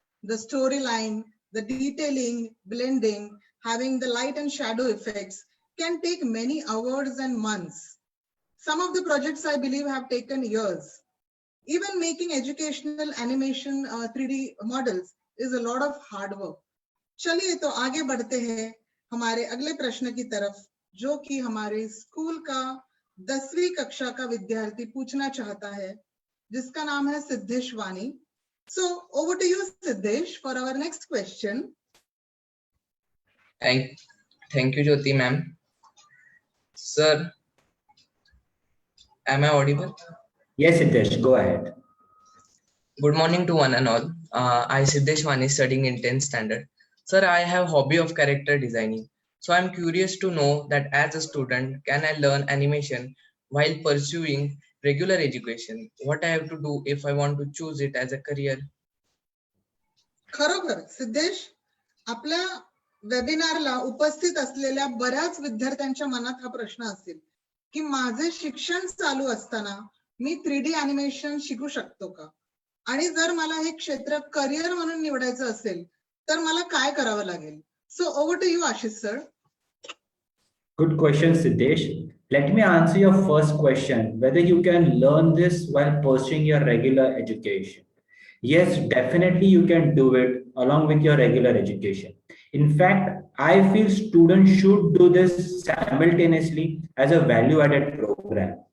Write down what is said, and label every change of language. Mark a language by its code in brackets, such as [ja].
[en] The storyline, the detailing, blending, having the light and shadow effects can take many hours and months. Some of the projects, I believe, have taken years. Even making educational animation 3D models is a lot of hard work. [hi] चलिए तो आगे बढ़ते हैं हमारे अगले प्रश्न की तरफ, जो कि हमारे स्कूल का 10वीं कक्षा का विद्यार्थी पूछना चाहता है, जिसका नाम है सिद्धेश वानी. [en] So over to you, Siddhesh, for our next question. Thank you, Jyoti ma'am. Sir, am I audible? Yes, Siddesh, go ahead. Good morning to one and all. I Siddesh Wani studying in 10th standard. Sir, I have hobby of character designing. So I'm curious to know that as a student, can I learn animation while pursuing regular education? What I have to do if I want to choose it as a career? [mr] खरोखर सिद्धेश, आपल्या वेबिनारला उपस्थित असलेल्या बऱ्याच विद्यार्थ्यांच्या मनात हा प्रश्न असेल की माझे शिक्षण चालू असताना मी 3D एनिमेशन शिकू शकतो का, आणि जर मला हे क्षेत्र करिअर म्हणून निवडायचं असेल तर मला काय करावं लागेल. [en] So over to you Ashish sir. Good question, Siddesh. Let me answer your first question, whether you can learn this while pursuing your regular education. Yes, definitely you can do it along with your regular education. In fact, I feel students should do this simultaneously as a value-added program.